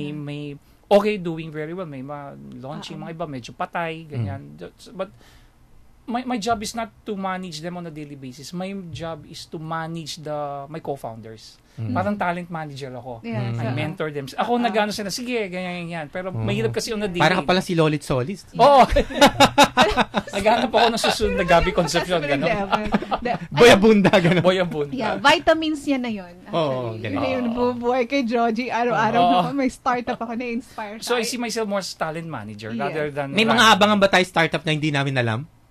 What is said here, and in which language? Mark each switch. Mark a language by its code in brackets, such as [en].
[tl] May doing very well. May launching mga iba, medyo patay, ganyan. [en] But my job is not to manage them on a daily basis. My job is to manage my co-founders. [tl] Parang talent manager ako. [en] I mentor them. [tl] Ako nagano sila, sige, ganyan. Pero mahirap kasi on a daily. Parang ka pala si Lolit Solis. Oo. Naghanap ako ng susunod na Gabi Concepcion. Boyabunda, gano'n. Boyabunda. Yeah, vitamins niya na yun. Ganun. Yun yung bubuhay kay Joji. Araw-araw may startup ako na-inspire. [en] So I see myself more as talent manager rather than... [tl] May mga abangan ba tayo startup na hindi namin alam?